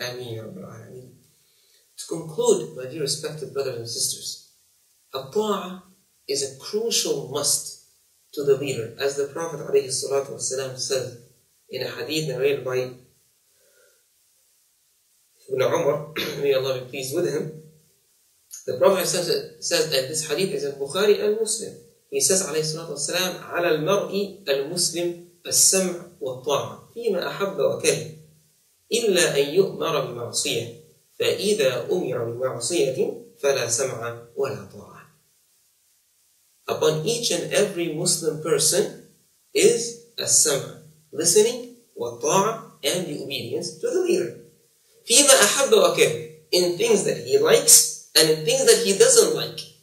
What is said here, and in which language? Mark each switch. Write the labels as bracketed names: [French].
[English] Ameen. To conclude, my dear respected brothers and sisters, at-ta'ah is a crucial must to the leader, as the Prophet ﷺ said in a hadith narrated by Ibn Umar, may Allah be pleased with him. The Prophet says that this hadith is in Bukhari and Muslim. He says [Arabic] عليه الصلاة والسلام على المرء المسلم السمع والطاعة فيما أحب وكره إلا أن يؤمر بمعصية فإذا أمر بمعصية فلا سمع ولا طاعة. [English] Upon each and every Muslim person is as-sam', listening, wa-ta'a, and the obedience to the leader. [Arabic] فيما أحب وكره, [English] in things that he likes and in things that he doesn't like.